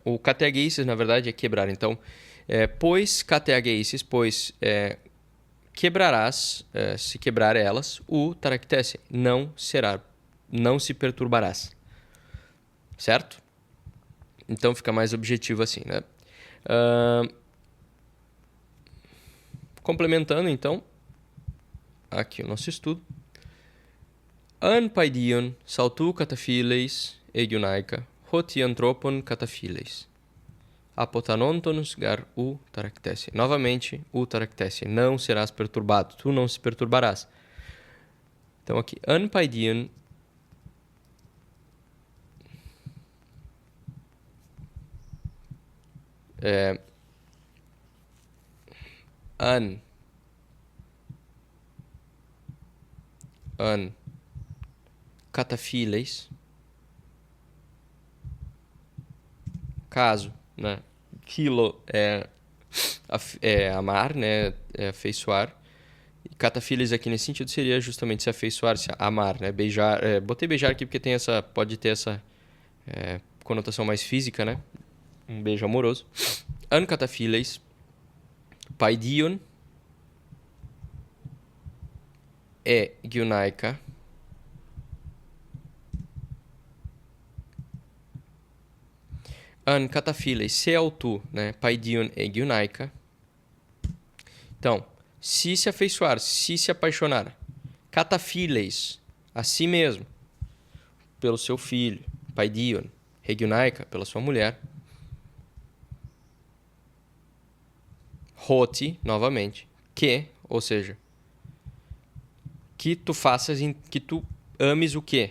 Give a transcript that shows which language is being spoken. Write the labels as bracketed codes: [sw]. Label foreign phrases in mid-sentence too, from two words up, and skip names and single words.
[pt] O kateageisis, na verdade, é quebrar. Então, pois kateageisis, pois quebrarás, se quebrar elas, [el] οὐ ταραχθήσῃ, [pt] não se perturbarás. Certo? Então fica mais objetivo assim, né? Complementando, então, aqui o nosso estudo. [el] Ἂν παιδίον σαυτοῦ καταφιλῇς ἢ γυναῖκα, ὅτι ἄνθρωπον καταφιλεῖς. ἀποθανόντος γὰρ οὐ ταραχθήσῃ. Novamente, οὐ ταραχθήσῃ. [pt] Não serás perturbado. Tu não se perturbarás. Então aqui, [el] ἂν παιδίον ἂν καταφιλῇς, [pt] caso, né? Kilo é amar, né? É afeiçoar. E cataphiles aqui nesse sentido seria justamente se afeiçoar, se amar, né? Beijar. Botei beijar aqui porque pode ter essa conotação mais física, né? Um beijo amoroso. [el] Ἂν καταφιλῇς, παιδίον, γυναῖκα, ἂν καταφιλῇς, σεαυτοῦ, [pt] né? [el] Παιδίον γυναῖκα. [pt] Então, se afeiçoar, se apaixonar. Cataphiles, a si mesmo, pelo seu filho. [el] Παιδίον, ἢ γυναῖκα, [pt] pela sua mulher. Hoti, novamente, ou seja, que tu faças, que tu ames o quê?